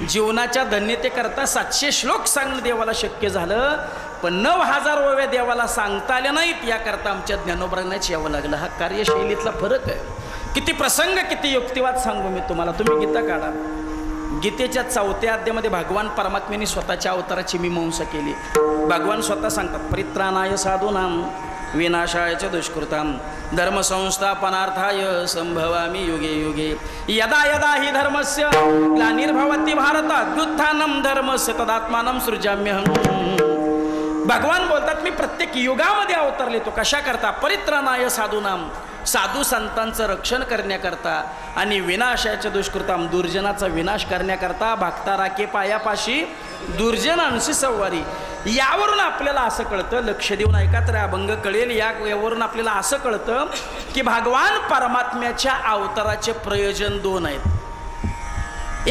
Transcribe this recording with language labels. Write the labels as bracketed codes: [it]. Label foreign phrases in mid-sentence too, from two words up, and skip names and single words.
[mr] जीवनाच्या धन्यतेकरता 700 श्लोक सांगणं देवाला शक्य झालं, पण 9000 ओव्या देवाला सांगता आल्या नाहीत, याकरता आमच्या ज्ञानोबरांनाच यावं लागलं। हा कार्यशैलीतला फरक आहे। किती प्रसंग, किती युक्तिवाद सांगू मी तुम्हाला। तुम्ही गीता काढा, गीतेच्या 4थ्या अध्यायामध्ये भगवान परमात्म्याने स्वतःच्या अवताराची मीमांसा केली। भगवान स्वतः सांगतात, [sa] परित्राणाय साधूनां विनाशाय च दुष्कृतां धर्मसंस्थापनार्थाय संभवामि युगे युगे यदा यदा हि धर्मस्य ग्लानिर्भवति भारत अभ्युत्थानं धर्मस्य तदात्मानं सृजाम्यहं। [mr] भगवान बोलतात, मी प्रत्येक युगामध्ये अवतरले तो कशा करता? [sa] परित्राणाय साधूनां, [mr] साधू संतांचं रक्षण करण्याकरता, आणि विनाशाच्या दुष्कृताम, दुर्जनाचा विनाश करण्याकरता। भक्ता राखे पायापाशी दुर्जनांशी संवारी। यावरून आपल्याला असं कळतं, लक्ष देऊन ऐका तर अभंग कळेल। यावरून आपल्याला असं कळतं की भगवान परमात्म्याच्या अवताराचे प्रयोजन दोन आहेत।